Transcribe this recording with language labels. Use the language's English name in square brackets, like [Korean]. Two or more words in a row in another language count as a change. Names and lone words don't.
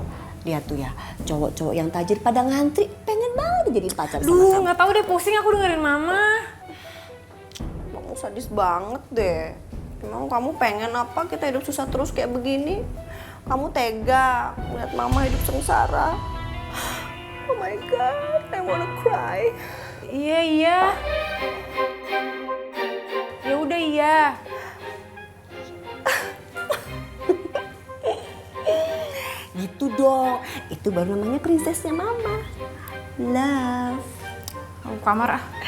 [Indonesian] Lihat tuh ya, cowok-cowok yang tajir pada ngantri, pengen banget jadi pacar sama kamu. Gak tahu deh, pusing aku dengerin Mama. Kamu sadis banget deh. Emang kamu pengen apa kita hidup susah terus kayak begini? Kamu tega lihat mama hidup sengsara. [English] Oh my god, I wanna cry. [Indonesian] Iya. Ya udah iya. Gitu dong, itu baru namanya princessnya mama. Love. Aku kamar ah.